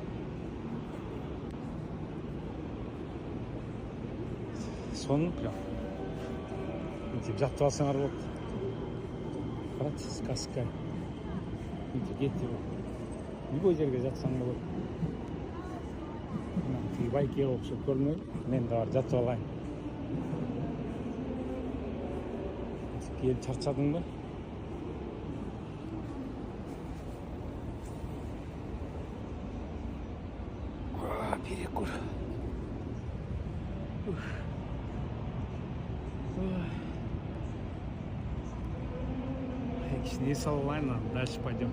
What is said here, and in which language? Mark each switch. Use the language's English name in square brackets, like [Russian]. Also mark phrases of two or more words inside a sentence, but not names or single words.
[Russian] Сон прям. [Kyrgyz] Минтип жатып алсаңар болот. Карачы, сказка. Минтип кетип. Любой жерге жатсаң болот. Тиги байкеге окшоп, көрдүңөрбү? Мен да бар жатып алайын. Ел чарчадың ба? [Russian] перекур. [Kyrgyz] Не салайна, [Russian] дальше пойдем.